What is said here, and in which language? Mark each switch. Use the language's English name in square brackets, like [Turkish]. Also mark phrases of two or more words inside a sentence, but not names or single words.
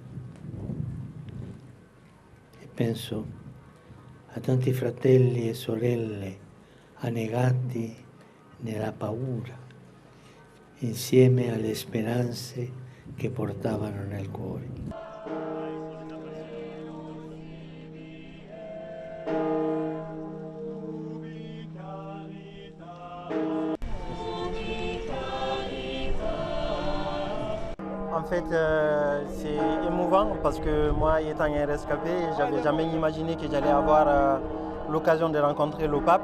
[Italian] E penso a tanti fratelli e sorelle annegati nella paura, insieme alle speranze che portavano nel cuore. [French] En fait, c'est émouvant parce que moi, étant un rescapé, j'avais jamais imaginé que j'allais avoir l'occasion de rencontrer le pape.